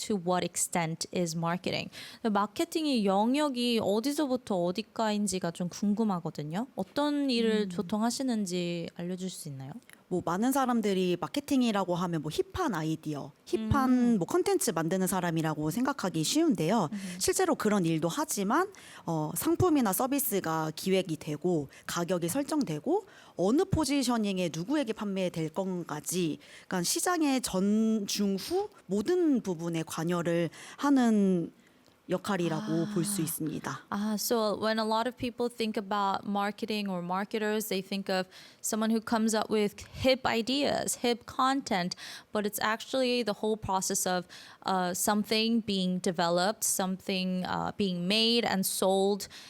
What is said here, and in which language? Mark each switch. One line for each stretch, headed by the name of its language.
English: To what extent is marketing?
Korean: 마케팅의 영역이 어디서부터 어디까지인지가 좀 궁금하거든요. 어떤 일을 보통 하시는지 알려줄 수 있나요? 뭐 많은 사람들이 마케팅이라고 하면 뭐 힙한 아이디어, 힙한 뭐 컨텐츠 만드는 사람이라고 생각하기 쉬운데요. 실제로 그런 일도 하지만 상품이나 서비스가 기획이 되고 가격이 설정되고 어느 포지셔닝에 누구에게 판매될 건가지, 그러니까 시장의 전, 중, 후 모든 부분에 관여를 하는 역할이라고 볼 수 있습니다.
English: So when a lot of people think about marketing or marketers, they think of someone who comes up with hip ideas, hip content, but it's actually the whole process of something being developed, something being made and sold.